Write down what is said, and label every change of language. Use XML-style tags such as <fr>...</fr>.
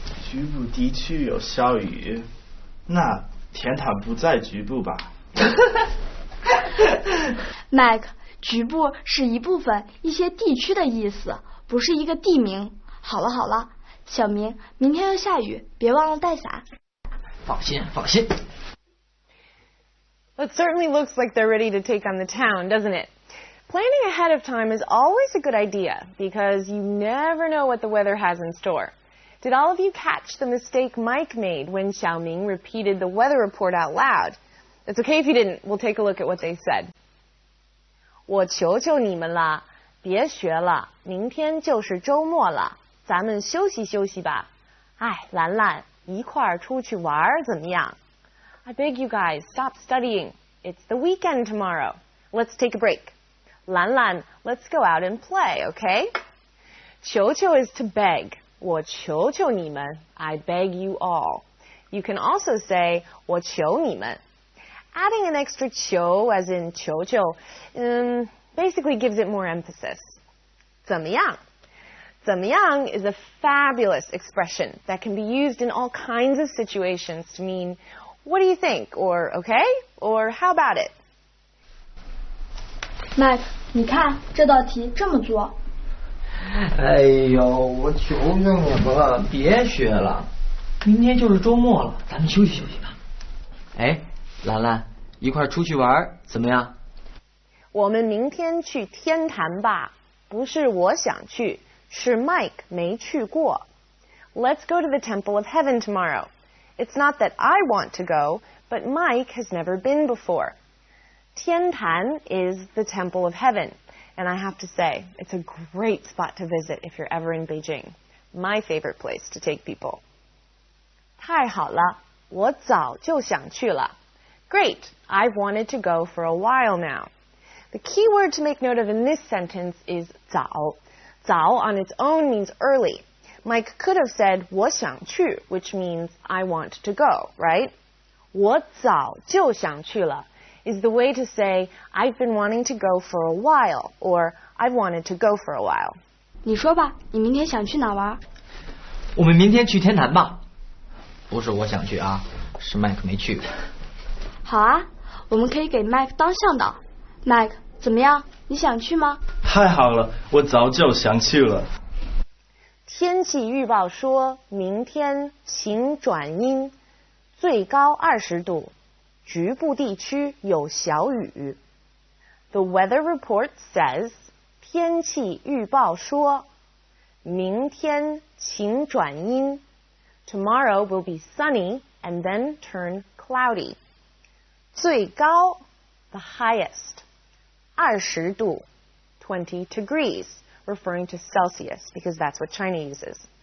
<zh>局部地区有小雨，那天坛不在局部吧？Mike， 局部是一部分、一些地区的意思，不是一个地名。好了好了，小明，明天要下雨，别忘了带伞。放心放心。</zh> <en>It certainly looks like they're ready to take on the town, doesn't it? Planning ahead of time is always a good idea because you never know what the weather has in store. Did all of you catch the mistake Mike made when Xiaoming repeated the weather report out loud? It's okay if you didn't. We'll take a look at what they said.</en> <zh>我求求你们了，别学了，明天就是周末了，咱们休息休息吧。哎，兰兰，一块儿出去玩怎么样？</zh> <en>I beg you guys, stop studying. It's the weekend tomorrow. Let's take a break. Lan Lan, let's go out and play, okay? 求求 is to beg.</en> <zh>我求求你们.</zh> <en>I beg you all. You can also say</en> <zh>我求你们.</zh> <en>Adding an extra 求 as in 求求 basically gives it more emphasis.</en> <zh>怎么样?</zh> <en>怎么样 is a fabulous expression that can be used in all kinds of situations to mean what do you think? Or okay? Or how about it?</en> <zh>Mike， 你看这道题这么做。哎呦，我求求你们了，别学了，明天就是周末了，咱们休息休息吧。哎，兰兰，一块出去玩怎么样？我们明天去天坛吧。不是我想去，是 Mike 没去过。</zh> <en>Let's go to the Temple of Heaven tomorrow. It's not that I want to go, but Mike has never been before. 天坛 is the Temple of Heaven, and I have to say, it's a great spot to visit if you're ever in Beijing. My favorite place to take people.</en> <zh>太好了，我早就想去了。</zh> <en>Great, I've wanted to go for a while now. The key word to make note of in this sentence is 早. 早 on its own means early. Mike could have said</en> <zh>我想去,</zh> <en>which means I want to go, right?</en> <zh>我早就想去了</zh> <en>is the way to say I've been wanting to go for a while or I've wanted to go for a while.</en> <zh>你说吧，你明天想去哪玩？我们明天去天坛吧。不是我想去啊，是麦克没去。好啊，我们可以给麦克当向导。麦克，怎么样？你想去吗？太好了，我早就想去了。天气预报说明天晴转阴，最高20度，局部地区有小雨。</zh> <en>The weather report says</en> <zh>天气预报说明天晴转阴.</zh> <en>Tomorrow will be sunny and then turn cloudy. 最高, the highest. 20度, 20 degrees, referring to Celsius because that's what China uses.</en>